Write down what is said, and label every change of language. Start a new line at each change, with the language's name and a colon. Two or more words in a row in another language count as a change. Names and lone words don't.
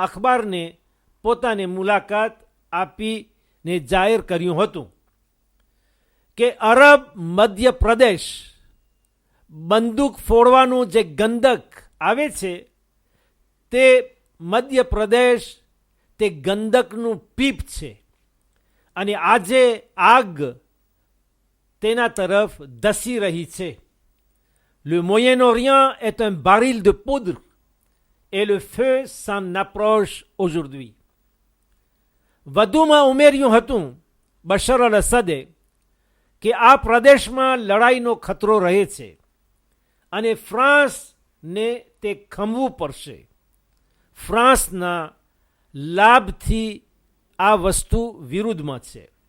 Gujarati: અખબારને પોતાને મુલાકાત આપીને જાહેર કર્યું હતું કે અરબ મધ્યપ્રદેશ બંદૂક ફોડવાનું જે ગંધક આવે છે, તે મધ્યપ્રદેશ તે ગંધકનું પીપ છે, અને આજે આગ તેના તરફ ધસી રહી છે.
French: Le Moyen-Orient est un baril de poudre et le feu s'en approche aujourd'hui.
Gujarati: વધુમાં ઉમેર્યું હતું બશર અલ અસદે કે આ પ્રદેશમાં લડાઈનો ખતરો રહે છે અને ફ્રાન્સને તે ખમવું પડશે. ફ્રાન્સના લાભથી આ વસ્તુ વિરુદ્ધમાં છે.